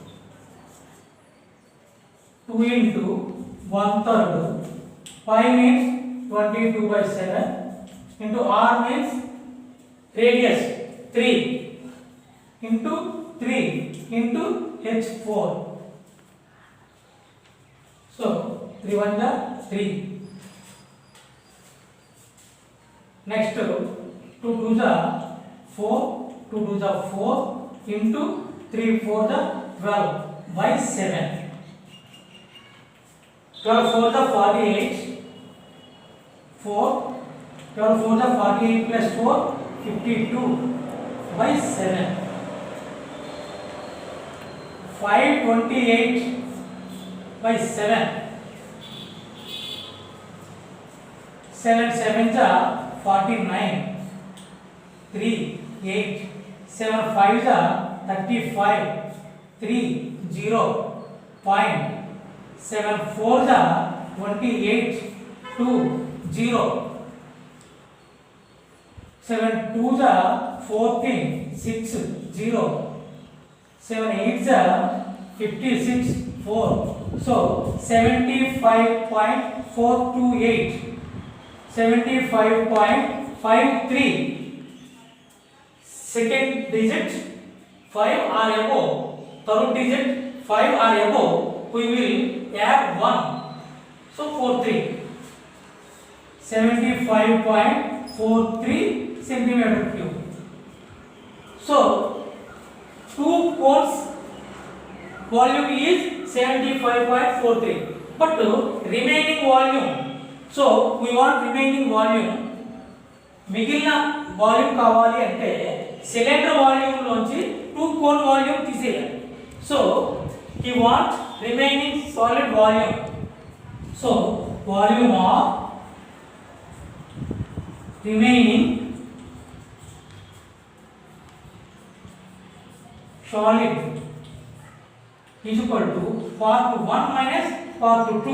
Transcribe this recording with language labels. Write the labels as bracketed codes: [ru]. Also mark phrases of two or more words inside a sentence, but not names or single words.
[en] 2 into 1 third. Pi means 22 by 7 into r means radius 3 into 3 into h4. So 3 1 ja 3. Next 2 2 ja 4, 2 2 ja 4 into 3 4 ja 12 by 7. 12 4 ja 48. 4 12 4 ja 48 plus 4 52 by 7. 528 by 7. 7 7 ja 49. 3 8 7 5 ja 35. 3 0 point. 7 4 ja 28. 2 0. 7 2 ja 14. 6 0. 7 8 ja 56 4. So 75.428. 75.53. Second digit 5 or above. Third digit 5 or above. We will add 1. So 43. 75.43 centimeter cube. So 2 cones volume is 75.43. But remaining volume. So we want remaining volume. [te] మిగిలిన వాల్యూమ్ కావాలి అంటే [en] cylinder volume [te] లోంచి 2 [en] cone volume [te] తీసేయాలి. [en] సో he want remaining solid volume. So volume of remaining solid is equal to part 1 minus part 2.